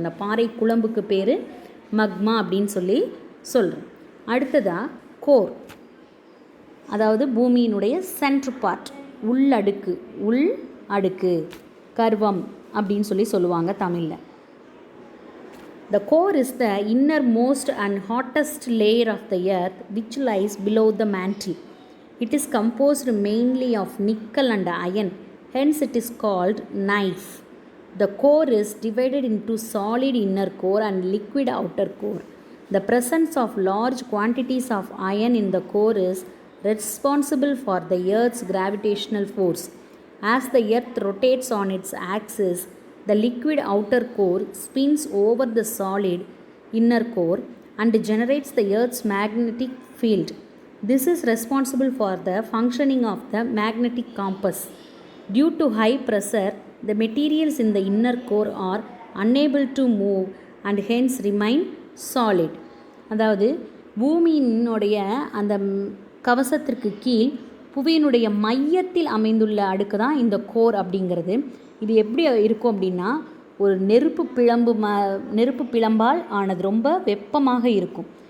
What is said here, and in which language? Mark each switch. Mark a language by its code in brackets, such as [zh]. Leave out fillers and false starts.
[ta] அந்த பாறை குழம்புக்கு பேர் மக்மா அப்படின்னு சொல்லி சொல்கிறோம். அடுத்ததாக கோர், அதாவது பூமியினுடைய சென்ட்ரு பார்ட், உள் அடுக்கு, கர்வம் அப்படின்னு சொல்லி சொல்லுவாங்க தமிழில். [en] The core is the innermost and hottest layer of the earth which lies below the mantle. It is composed mainly of nickel and iron, hence it is called knife. The core is divided into solid inner core and liquid outer core. The presence of large quantities of iron in the core is responsible for the earth's gravitational force. As the earth rotates on its axis, the liquid outer core spins over the solid inner core and generates the Earth's magnetic field. This is responsible for the functioning of the magnetic compass. Due to high pressure, the materials in the inner core are unable to move and hence remain solid. [ta] அதாவது பூமியினுடைய அந்த கவசத்திற்கு கீழ் புவியினுடைய மையத்தில் அமைந்துள்ள அடுக்கு தான் இந்த core அப்படிங்கிறது. இது எப்படி இருக்கும் அப்படின்னா ஒரு நெருப்பு பிழம்பால் ஆனது, ரொம்ப வெப்பமாக இருக்கும்.